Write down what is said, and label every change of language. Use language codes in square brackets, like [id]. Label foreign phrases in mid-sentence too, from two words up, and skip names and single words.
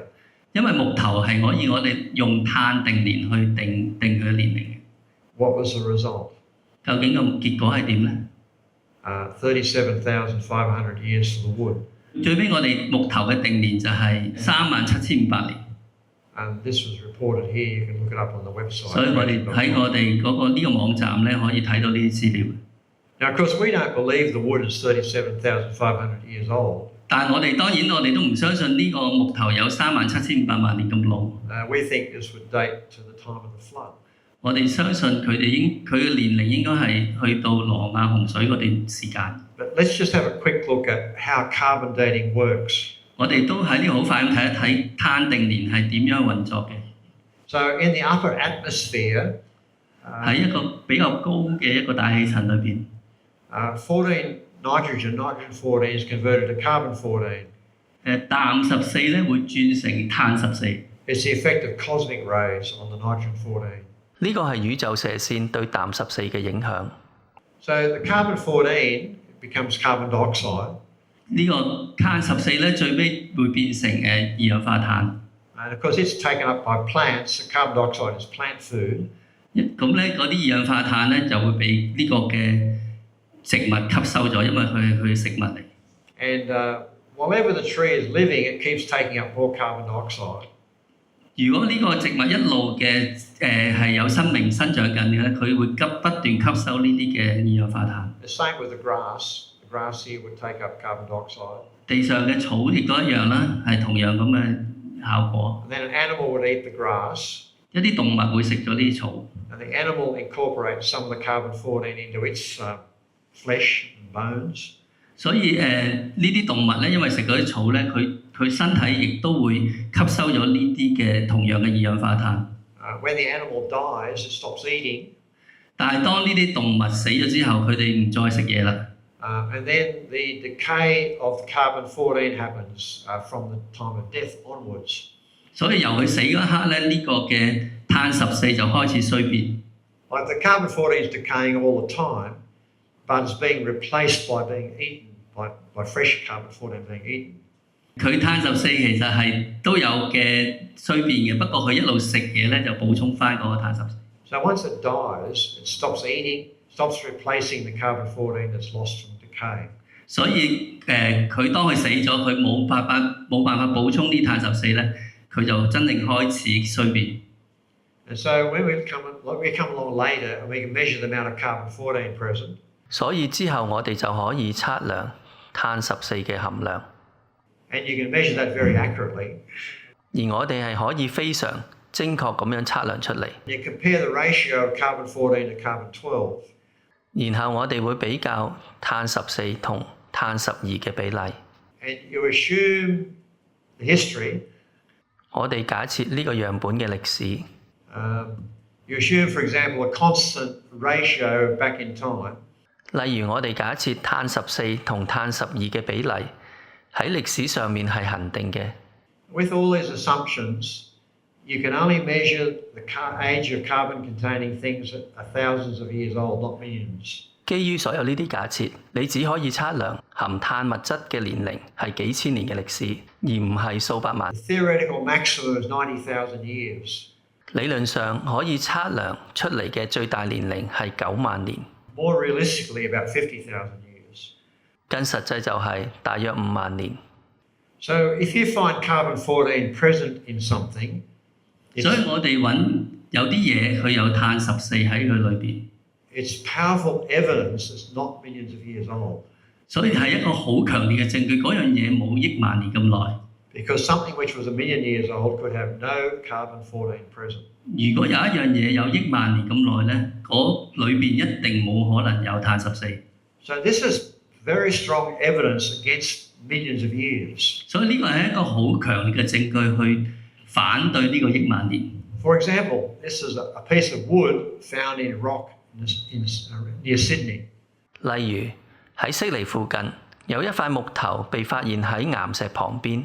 [yue] 因為木頭係可以我哋用碳定年去定佢嘅年齡嘅。 [en] What was the result? [yue] 究竟個結果係點咧？ [en] 37,500 years for the wood. [yue] 最尾我哋木頭嘅定年就係37,500年。 [en] And this was reported here. You can look it up on the website. [yue] 所以我哋喺我哋嗰個呢個網站咧可以睇到呢啲資料。 [en] Now, of course, we don't believe the wood is 37,500 years old. [yue] 但係我哋當然我哋都唔相信呢個木頭有37,500萬年咁老。 [en] We think this would date to the time of the flood. [yue] 我哋相信佢嘅年齡應該係去到羅馬洪水嗰段時間。 [en] But let's just have a quick look at how carbon dating works. [yue] 我哋都喺呢度好快咁睇一睇碳定年係點樣運作嘅。 [en] So in the upper atmosphere, [yue] 喺一個比較高嘅一個大氣層裏邊， [en] 14 nitrogen 14 is converted to carbon 14. [yue] 氮14咧會轉成碳14。 [en] It's the effect of cosmic rays on the nitrogen 14. [yue] 呢個係宇宙射線對氮14嘅影響。 [en] So the carbon 14 becomes carbon dioxide. [yue] 呢個碳14咧最尾會變成二氧化碳。 [en] And of course, it's taken up by plants. The carbon dioxide is plant food. [yue] 咁咧嗰啲二氧化碳咧就會被呢個嘅植物吸收咗，因為佢係食物嚟。 [en] And wherever the tree is living, it keeps taking up more carbon dioxide. [yue] 如果呢個植物一路嘅係有生命生長緊嘅咧，佢會不斷吸收呢啲嘅二氧化碳。 [en] The same with the grass. The grass here would take up carbon dioxide. [yue] 地上嘅草亦都一樣啦，係同樣咁嘅效果。 [en] And then an animal would eat the grass. [yue] 一啲動物會食咗呢啲草， [en] And the animal incorporates some of the carbon 14 into its flesh and bones. [yue] 所以呢啲動物咧，因為食嗰啲草咧，佢身體亦都會吸收咗呢啲嘅同樣嘅二氧化碳。 [en] When the animal dies, it stops eating. [yue] 但係當呢啲動物死咗之後，佢哋唔再食嘢啦。 [en] And then the decay of carbon 14 happens from the time of death onwards. [yue] 所以由佢死嗰一刻咧，呢個嘅碳14就開始衰變。 [en] Like the carbon 14 is decaying all the time, but it's being replaced by being eaten, by fresh carbon 14 being eaten. [yue] 佢碳14其實係都有嘅衰變嘅，不過佢一路食嘢咧就補充翻嗰個碳14。 [en] So once it dies, it stops eating, stops replacing the carbon 14 that's lost from decay. [yue] 所以佢當佢死咗，佢冇辦法補充啲碳14咧，佢就真正開始衰變。 [en] And so when we come along later, and we can measure the amount of carbon 14 present. [yue] 所以之後我哋就可以測量碳14嘅含量。 [en] And you can measure that very accurately. [yue] 而我哋係可以非常精確咁樣測量出嚟。 [en] You compare the ratio of carbon 14 to carbon 12. [yue] 然後我哋會比較碳14同碳12嘅比例。 [en] And you assume the history. [yue] 我哋假設呢個樣本嘅歷史。 [en] You assume, for example, a constant ratio back in time. [yue] 例如我哋假設碳14同碳12嘅比例喺歷史上面係恒定嘅。 [en] With all these assumptions, you can only measure the age of carbon-containing things that are thousands of years old, not millions. [yue] 基於所有呢啲假設，你只可以測量含碳物質嘅年齡係幾千年嘅歷史，而唔係數百萬。 [en] The theoretical maximum is 90,000 years. [yue] 理論上可以測量出嚟嘅最大年齡係9萬年。 [en] More realistically, about 50,000 years. [yue] 更實際就係大約5萬年。 [en] So if you find carbon-14 present in something, [yue] 所以我哋揾有啲嘢佢有碳14喺佢裏邊， [en] it's powerful evidence it's not millions of years old. [yue] 所以係一個好強烈嘅證據，嗰樣嘢冇億萬年咁耐。 [en] Because something which was 1 million years old could have no carbon-14 present. [yue] 如果有一樣嘢有億萬年咁耐咧，嗰裏邊一定冇可能有碳14。 [en] So this is very strong evidence against millions of years. [yue] 所以呢個係一個好強烈嘅證據去反對呢個億萬年。 [en] For example, this is a piece of wood found in rock near Sydney. [yue] 例如喺悉尼附近有一塊木頭被發現喺岩石旁邊。